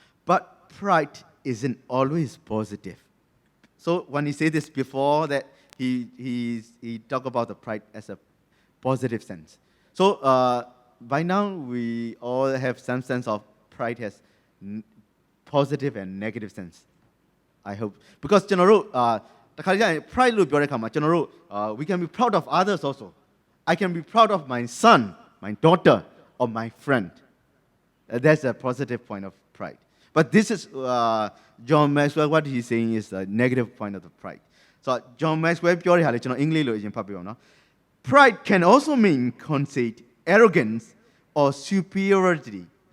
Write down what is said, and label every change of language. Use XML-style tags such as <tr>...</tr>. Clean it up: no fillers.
<en>But pride isn't always positive. So when he said this before that, he talked about the pride as a positive sense. So by now we all have some sense of pride has positive and negative sense. I hope because</en> <my>ကျွန်တော်တို့တခါကျရင်</my> <en>pride</en> <my>လို့ပြောတဲ့အခါမှာကျွန်တော်တို့</my> <en>we can be proud of others also. I can be proud of my son, my daughter, or my friend. That's a positive point of pride. But this is John Maxwell. What he's saying is a negative point of the pride. So John Maxwell</en> <my>ပြောတဲ့ဟာလေကျွန်တော်အင်္ဂလိပ်လိုအရင်ဖတ်ပြအောင်နော်</my> <en>Pride can also mean conceit, arrogance, or superiority.</en>